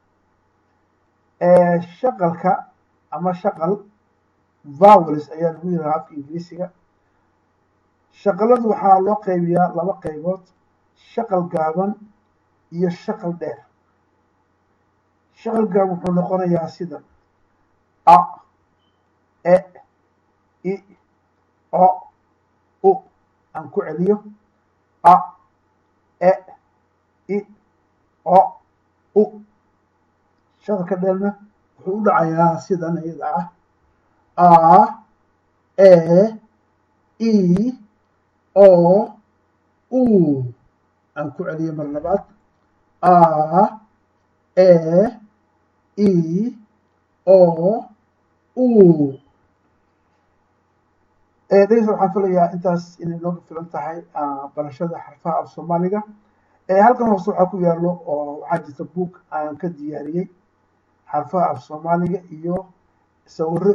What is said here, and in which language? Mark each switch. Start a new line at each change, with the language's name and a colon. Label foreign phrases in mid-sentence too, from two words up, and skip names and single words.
Somali: shaqalka ama shaqal vowels ayaa lagu yiraahdaa afka ingiriisiga shaqaladu waxaa loo qaybiyaa laba qaybood shaqal gaaban iyo shaqal dheer shaqal gaaban wuxuu noqonayaa sida a e i o u aan ku celiyo a e i o u shaqalka dheerna wuxuu u dhacayaa sidan iyada ah a e i o u aan ku celiyo mar labaad a e i o u dhegeysta waxaan filayaa intaas inay nooga filan tahay barashada xarfaha af soomaaliga halkan hoose waxaa ku yaallo oo waxaa jirta buug aan ka diyaariyey xarfaha af soomaaliga iyo sawiro